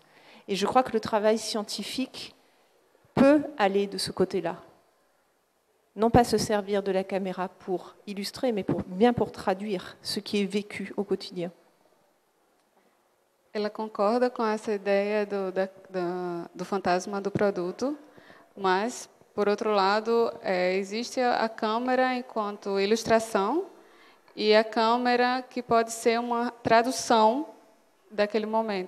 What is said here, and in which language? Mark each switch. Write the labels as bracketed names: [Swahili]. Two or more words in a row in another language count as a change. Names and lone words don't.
[French] Et je crois que le travail scientifique peut aller de ce côté-là. Non pas se servir de la caméra pour illustrer, mais bien pour traduire ce qui est vécu au quotidien. [Portuguese] Ela concorda com essa ideia do fantasma do produto, mas, por outro lado, existe a câmera enquanto ilustração e a câmera que pode ser uma tradução daquele momento.